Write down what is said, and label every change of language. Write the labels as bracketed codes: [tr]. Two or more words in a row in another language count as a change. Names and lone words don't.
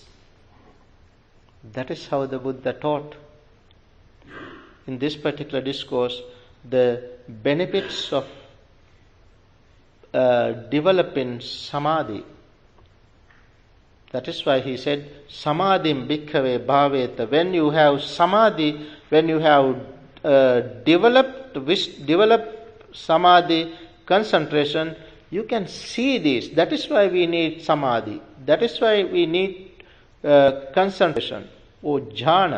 [en] That is how the Buddha taught. In this particular discourse, the benefits of developing samadhi. That is why he said, [pi] Samadhim bhikkhave bhaveta. [en] When you have samadhi, when you have developed samadhi, concentration, you can see this. That is why we need samadhi. That is why we need concentration or jhana.